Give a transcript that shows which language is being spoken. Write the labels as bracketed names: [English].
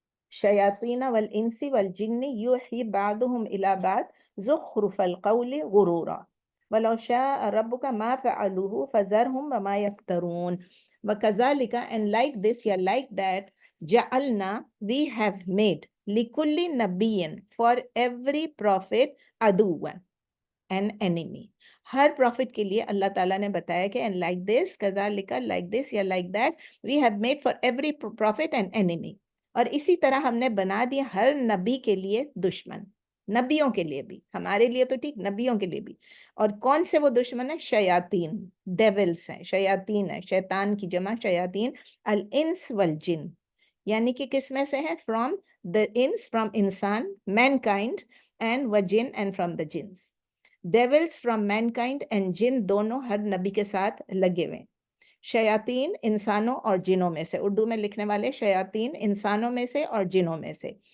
[Arabic] شَيَاطِينَ وَالْإِنسِ وَالْجِنِّ يُوحِي بَعْضُهُمْ إِلَى بَعْضٍ زُخْرُفَ الْقَوْلِ غُرُورًا وَلَوْ شَاءَ رَبُّكَ مَا فَعَلُوهُ فَذَرْهُمْ وَمَا يَفْتَرُونَ وَكَذَلِكَ [English] and like this, yeah, like that, [Arabic] جَعَلْنَا [English] we have made [Arabic] لِكُلِّ نَبِيٍّ [English] for every prophet [Arabic] عَدُوًّا [English] an enemy. [Urdu] Hare profit کے لیے اللہ تعالیٰ نے بتایا کہ [English] and like this, [Urdu] كذلك, [English] like this [Urdu] یا [English] like that, we have made for every prophet an enemy. [Urdu] اور اسی طرح ہم نے بنا دیا ہر نبی کے لیے دشمن، نبیوں کے لیے بھی، ہمارے لیے تو ٹھیک، نبیوں کے لیے بھی۔ اور کون سے وہ دشمن ہیں؟ شیاطین، ڈیولز ہیں، شیاطین ہیں، شیطان کی جمع شیاطین، الانس والجن، یعنی کہ کس میں سے ہے؟ فرام the ins، فرام انسان، مین کائنڈ، اینڈ وجن، اینڈ فرام the جنس۔ [English] devils from mankind and jinn [Urdu] دونوں ہر نبی کے ساتھ لگے ہوئے۔ شیاطین انسانوں اور جنوں میں سے، اردو میں لکھنے والے شیاطین انسانوں میں سے اور جنوں میں سے۔